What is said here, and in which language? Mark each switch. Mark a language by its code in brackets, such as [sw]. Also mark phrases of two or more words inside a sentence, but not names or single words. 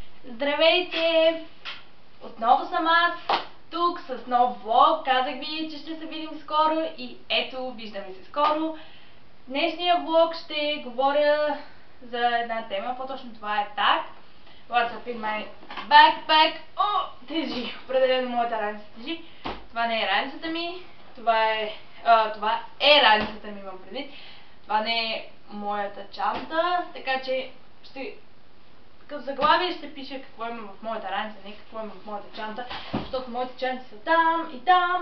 [bg] Здравейте! Отново съм аз, тук с нов влог. Казах ви, че ще се видим скоро и ето, виждаме се скоро. В днешния влог ще говоря за една тема, по-точно това е так. [en] What's up in my backpack? [bg] О, тежи! Определено моята раница тежи. Това не е раницата ми, това е раницата ми, имам предвид. Това не е моята чанта, така че като заглавие ще пише какво има в моята раница, не какво има в моята чанта, защото моите чанти са там и там.